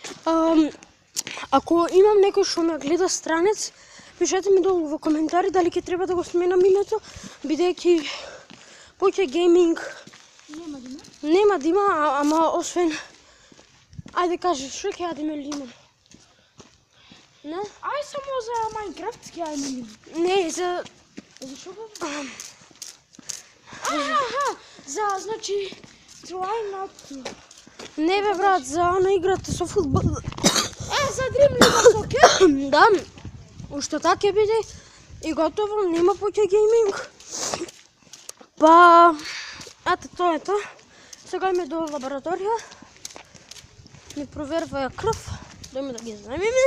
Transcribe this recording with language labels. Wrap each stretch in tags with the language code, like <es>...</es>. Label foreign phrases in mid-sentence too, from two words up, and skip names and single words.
<mk>Ако имам некој што ме гледа странец, пишете ми долу во коментари дали ќе треба да го сменам името, бидејќи повеќе гейминг нема да има, ама освен ајде кажи, што ќе јадеме ли има? Не? Ај само за Майнкрафт ќе јадеме. Не, за Зашо го? За, значи,</mk> <en>try not to.</en> <mk>Не бе брат, за она играта со фудбал. За Dream League Soccer? Да, уште така ќе биде и готово, нема повеќе гейминг. Па, ето тоа е тоа. Сега име до лабораторија. Ми проверва крв, дојме да ги земеме.</mk>